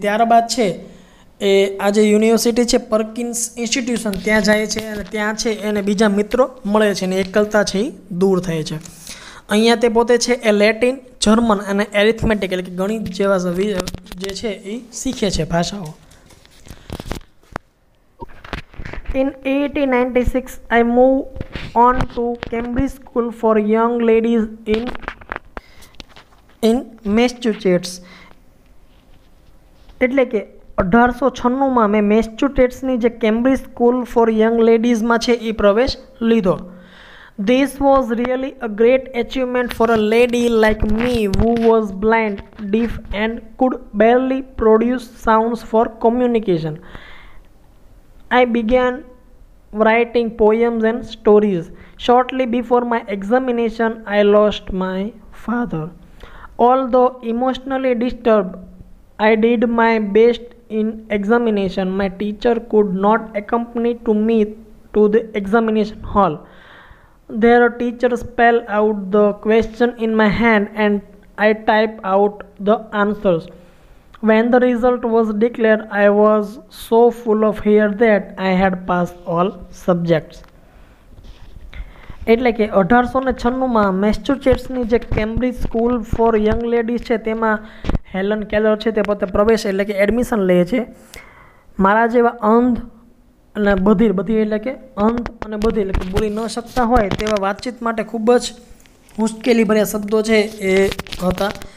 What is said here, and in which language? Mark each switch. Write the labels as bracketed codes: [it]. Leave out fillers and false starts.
[gu] ત્યારબાદ છે એ આ જે યુનિવર્સિટી છે પર્કિન્સ ઇન્સ્ટિટ્યુશન ત્યાં જાય છે અને ત્યાં છે એને બીજા મિત્રો મળે છે અને એકલતા છે એ દૂર થાય છે. અહીંયા તે પોતે છે એ લેટિન, જર્મન અને એરિથમેટિક એટલે કે ગણિત જેવા જે છે એ શીખે છે ભાષાઓ. [en] In 1896, I moved on to Cambridge School for Young Ladies in Massachusetts. [gu] એટલે કે 1896માં મેં મેસેચ્યુસેટ્સની જે કેમ્બ્રિજ સ્કૂલ ફોર યંગ લેડીઝમાં છે એ પ્રવેશ લીધો. [en] This was really a great achievement for a lady like me who was blind, deaf and could barely produce sounds for communication. I began writing poems and stories. Shortly before my examination, I lost my father. Although emotionally disturbed, I did my best in examination. My teacher could not accompany to me to the examination hall. Their teacher spelled out the question in my hand and I typed out the answers. When the result was declared, I was so full of fear that I had passed all subjects. [gu] એટલે કે 1896માં મેસેચ્યુસેટ્સની જે Cambridge school four young ladies છે તેમાં Helen Keller છે તે પોતે પ્રવેશ એટલે કે એડમિશન લે છે. મારા જેવા અંધ અને બધિર એટલે કે અંધ અને બધિર એટલે કે બોલી ન શકતા હોય તેવા વાતચીત માટે ખૂબ જ મુશ્કેલીભર્યા શબ્દો છે એ હતા.